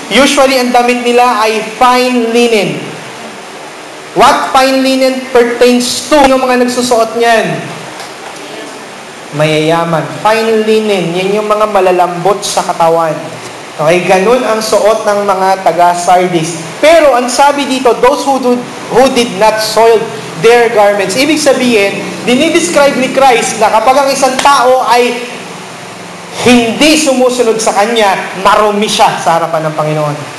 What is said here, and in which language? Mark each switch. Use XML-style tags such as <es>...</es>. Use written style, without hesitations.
<en>Usually,</en> <tl>ang damit nila ay</tl> <en>fine linen. What fine linen pertains to?</en> <tl>Yung mga nagsusuot niyan? Mayayaman. Fine linen, yan yung mga malalambot sa katawan. Okay, ganun ang suot ng mga taga-Sardis. Pero ang sabi dito,</tl> <en>those who did not soil their garments.</en> <tl>Ibig sabihin, dinidescribe ni Christ na kapag ang isang tao ay hindi sumusunod sa Kanya, marumi siya sa harapan ng Panginoon.</tl>